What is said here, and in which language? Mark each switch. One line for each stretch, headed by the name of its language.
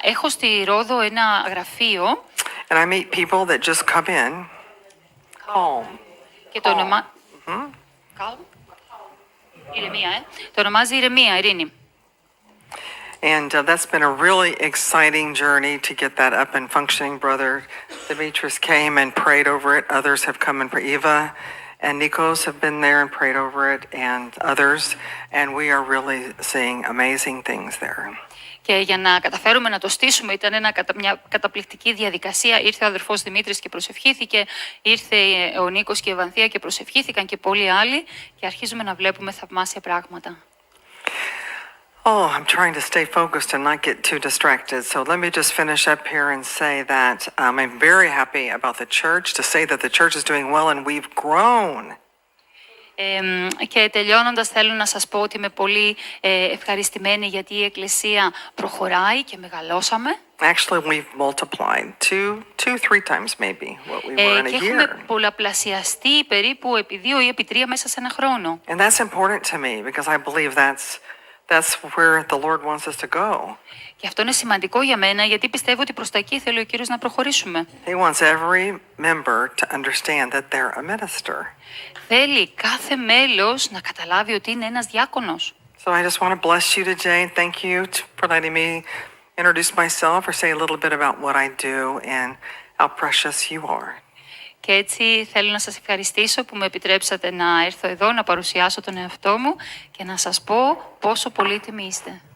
Greek: Έχω στη Ρόδο ένα γραφείο
English: And I meet people that just come in. Calm.
Greek: και το όνομα... Calm. Ηρεμία, Το ονομάζει Ηρεμία, Ειρήνη.
English: And that's been a really exciting journey to get that up and functioning. Brother Demetrius came and prayed over it. Others have come and prayed. Eva and Nikos have been there and prayed over it, and others. And we are really seeing amazing things there.
Greek: Και για να καταφέρουμε να το στήσουμε ήταν μια καταπληκτική διαδικασία. Ήρθε ο αδερφός Δημήτρης και προσευχήθηκε, ήρθε ο Νίκος και η Ευανθία και προσευχήθηκαν και πολλοί άλλοι και αρχίζουμε να βλέπουμε θαυμάσια πράγματα.
English: Oh, I'm trying to stay focused and not get too distracted. So let me just finish up here and say that I'm very happy about the church, to say that the church is doing well and we've grown.
Greek: Και τελειώνοντας θέλω να σας πω ότι είμαι πολύ ευχαριστημένη γιατί η Εκκλησία προχωράει και μεγαλώσαμε.
English: Actually, we've multiplied two, 3 times maybe what we were in
Greek: Και
English: a
Greek: έχουμε
English: year.
Greek: πολλαπλασιαστεί περίπου επί 2 ή επί 3 μέσα σε ένα χρόνο.
English: And that's important to me because I believe that's where the Lord wants us to go.
Greek: Και αυτό είναι σημαντικό για μένα γιατί πιστεύω ότι προς τα εκεί θέλει ο Κύριος να προχωρήσουμε.
English: He wants every member to understand that they're a minister.
Greek: Θέλει κάθε μέλος να καταλάβει ότι είναι ένας διάκονος.
English: So I just want to bless you today. Thank you for letting me introduce myself or say a little bit about what I do and how precious you are.
Greek: Και έτσι θέλω να σας ευχαριστήσω που με επιτρέψατε να έρθω εδώ, να παρουσιάσω τον εαυτό μου και να σας πω πόσο πολύτιμοι είστε.